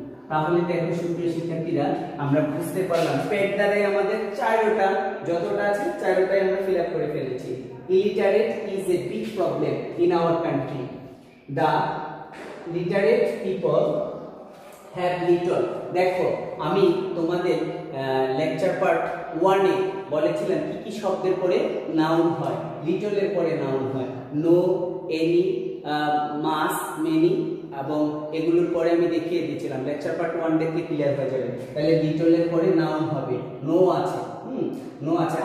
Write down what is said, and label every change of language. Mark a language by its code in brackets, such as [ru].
[bn] তাহলে দেখো সুপ্রিয় শিক্ষার্থীরা, আমরা বুঝতে পারলাম প্যাড দ্বারাই আমাদের চারটা যতটা আছে চারটাই আমরা ফিল আপ করে ফেলেছি। [en] illiterate is a big problem in our country. The literate people have little. [bn] দেখো আমি তোমাদের লেকচার পার্ট 1 এ বলেছিলাম কি কি শব্দের পরে নাউন হয়, লিটল এর পরে নাউন হয়, নো, এনি, মাস, মেনি, এবং এগুলোর পরে আমি দেখিয়ে দিয়েছিলাম। লেকচার পার্ট 1 দেখলে ক্লিয়ার হয়ে যাবে। তাহলে লিটল এর পরে নাউন হবে, নো আছে, নো আছে।